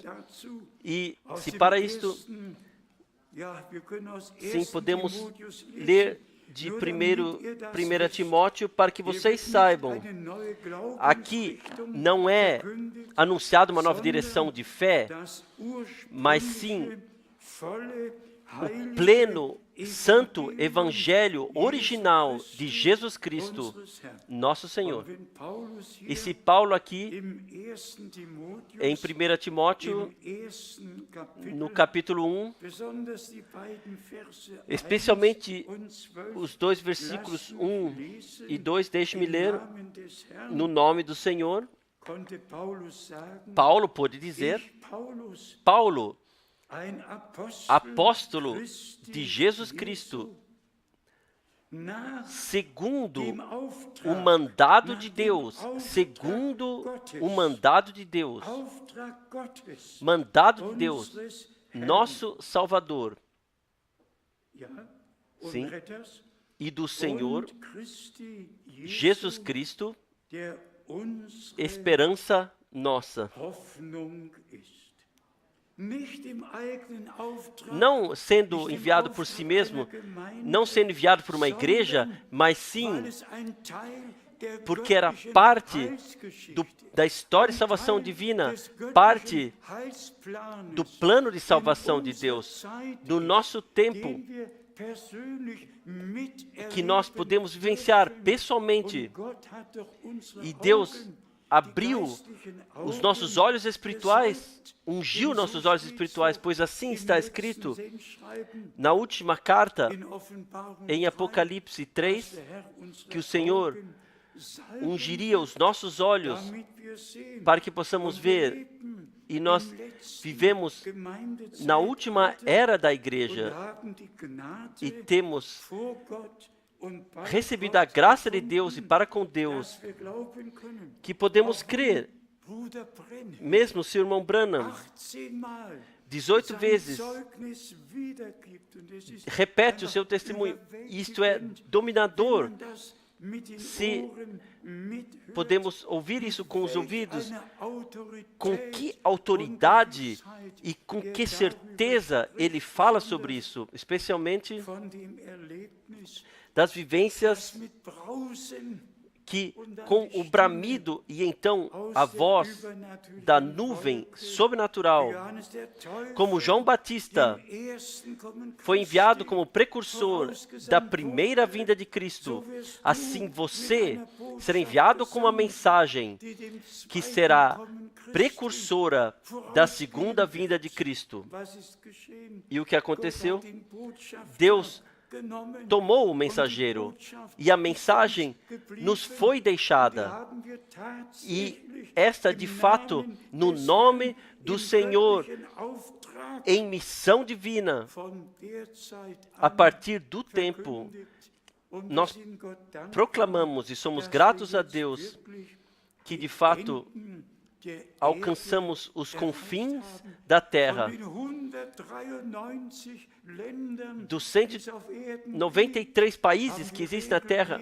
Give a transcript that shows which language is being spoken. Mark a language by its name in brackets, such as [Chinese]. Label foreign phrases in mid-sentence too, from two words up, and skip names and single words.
[Portuguese] E se para isto, sim, podemos ler de 1 Timóteo para que vocês saibam, aqui não é anunciada uma nova direção de fé, mas sim o pleno santo evangelho original de Jesus Cristo, [German] unseres Herrn. [Portuguese] nosso Senhor. [German] Wenn Paulus [Portuguese] E [German] hier [Portuguese] se Paulo aqui, [German] im 1. Timotheus, [Portuguese] em 1 Timóteo, [German] im ersten Kapitel, [Portuguese] no capítulo 1, [German] besonders die beiden Verse 1 [Portuguese] especialmente [German] und 12, [Portuguese] os dois versículos 1 e 2, deixe-me [German] im [Portuguese] ler [German] Namen des Herrn, [Portuguese] no nome do Senhor. [German] konnte Paulus sagen, [Portuguese] Paulo pôde dizer, [German] ich, Paulus, [Portuguese] Paulo, [German] ein Apostel [Portuguese] apóstolo [German] Christi [Portuguese] de Jesus [German] Jesu, [Portuguese] Cristo, [German] nach [Portuguese] segundo [German] dem [Portuguese] o [German] Auftrag, [Portuguese] mandado [German] nach [Portuguese] de [German] dem [Portuguese] Deus, [German] Auftrag [Portuguese] segundo [German] Gottes, [Portuguese] o mandado de Deus, [German] Auftrag Gottes, [Portuguese] mandado de Deus, [German] unseres Herrn, [Portuguese] nosso Salvador, [German] ja, und [Portuguese] sim, [German] Retters, [Portuguese] e do Senhor [German] und Christi Jesu, [Portuguese] Jesus Cristo, [German] der unsere [Portuguese] esperança nossa. [German] Hoffnung ist. Nicht im eigenen Auftrag, [Portuguese] Não sendo [German] nicht im [Portuguese] enviado por si [German] Auftrag [Portuguese] mesmo, [German] einer Gemeinde, [Portuguese] não sendo enviado por uma igreja, [German] sondern [Portuguese] mas [German] weil [Portuguese] sim [German] es ein Teil der [Portuguese] porque era [German] göttlichen [Portuguese] parte [German] Heilsgeschichte, [Portuguese] da história de [German] ein [Portuguese] salvação [German] Teil [Portuguese] divina, [German] des göttlichen [Portuguese] parte [German] Heilsplanes, [Portuguese] do plano de [German] in [Portuguese] salvação de [German] unserer [Portuguese] Deus, [German] Zeit [Portuguese] do [German] ist, [Portuguese] nosso tempo, [German] den wir persönlich miterleben [Portuguese] que nós podemos vivenciar [German] dürfen. [Portuguese] pessoalmente. [German] Und Gott hat doch unsere [Portuguese] E Deus [German] Augen, [Portuguese] abriu [German] die geistlichen [Portuguese] os [German] Augen, [Portuguese] nossos olhos espirituais, [German] gesalbt. [Portuguese] ungiu [German] Denn [Portuguese] nossos [German] so [Portuguese] olhos [German] steht [Portuguese] espirituais, [German] so [Portuguese] pois assim [German] im [Portuguese] está [German] letzten [Portuguese] escrito [German] Sendschreiben [Portuguese] na última carta, [German] in Offenbarung [Portuguese] em [German] 3, [Portuguese] Apocalipse [German] dass [Portuguese] 3, [German] der Herr unsere [Portuguese] que o Senhor [German] Augen salben [Portuguese] ungiria os nossos olhos [German] damit wir sehen. [Portuguese] para que possamos [German] Und wir [Portuguese] ver. [German] leben [Portuguese] E nós [German] im letzten [Portuguese] vivemos [German] Gemeindezeitalter [Portuguese] na última era da [German] und [Portuguese] igreja [German] haben die Gnade [Portuguese] e temos [German] vor Gott und bei [Portuguese] recebido a [German] Gott [Portuguese] graça de Deus e [German] gefunden, [Portuguese] para com Deus [German] dass wir glauben können. [Portuguese] que podemos [German] Auch [Portuguese] crer, [German] Bruder Brenner [Portuguese] mesmo se o irmão Branham [German] 18 Mal [Portuguese] 18 [German] sein [Portuguese] vezes [German] Zeugnis wiedergibt. Und es ist [Portuguese] repete o [German] einfach [Portuguese] seu testemunho. Isto é dominador. [German] wenn man das mit den [Portuguese] Se [German] Ohren mithört, [Portuguese] podemos ouvir isso com os [German] welch [Portuguese] ouvidos, [German] eine Autorität [Portuguese] com que autoridade [German] und [Portuguese] e com [German] Gewissheit [Portuguese] que [German] er [Portuguese] certeza [German] darüber [Portuguese] ele [German] spricht, [Portuguese] fala sobre isso, especialmente [German] von dem Erlebnis, [Portuguese] das vivências [German] das mit Brausen [Portuguese] que com o bramido e então a voz da nuvem sobrenatural, [German] Johannes der Täufer, [Portuguese] como João Batista [German] dem ersten Kommen [Portuguese] foi enviado [German] Christi, [Portuguese] como precursor da primeira vinda de Cristo, assim você será enviado com uma mensagem [German] die dem [Portuguese] que [German] zweiten [Portuguese] será [German] Kommen Christi. [Portuguese] precursora da segunda vinda de Cristo. [German] Was ist geschehen? [Portuguese] E o que aconteceu? [German] Gott hat den Botschafter [Portuguese] Deus [German] genommen [Portuguese] tomou o mensageiro e a mensagem nos foi deixada. E esta, de fato, no nome do Senhor, em missão divina, a partir do tempo, nós proclamamos e somos gratos a Deus que, de fato, alcançamos os confins da terra, dos 193 países que existem na terra.